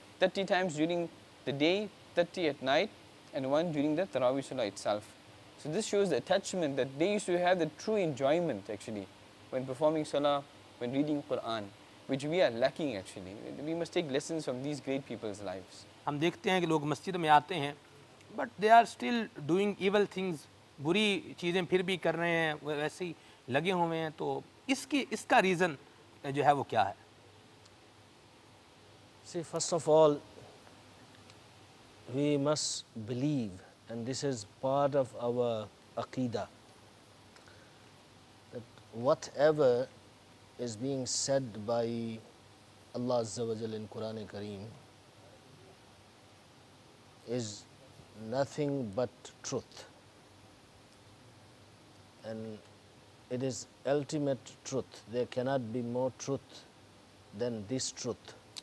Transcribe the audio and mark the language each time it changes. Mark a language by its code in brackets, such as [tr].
[en] 30 times during the day, 30 at night, and 1 during the Tarawih Salah itself. So this shows the attachment that they used to have, the true enjoyment actually when performing Salah, when reading Quran, which we are lacking actually. We must take lessons from these great people's lives. [ur] ہم دیکھتے ہیں کہ لوگ مسجد میں آتے ہیں [en] but they are still doing evil things, [ur] بری چیزیں پھر بھی کر رہے ہیں، ویسے ہی لگے ہوئے ہیں. تو اس کا ریزن جو ہے وہ کیا ہے؟ [en] See, first of all, we must believe, and this is part of our aqeedah, that whatever is being said by Allah Azza wa Jal in Quran Kareem is nothing but truth, and it is ultimate truth. There cannot be more truth than this truth.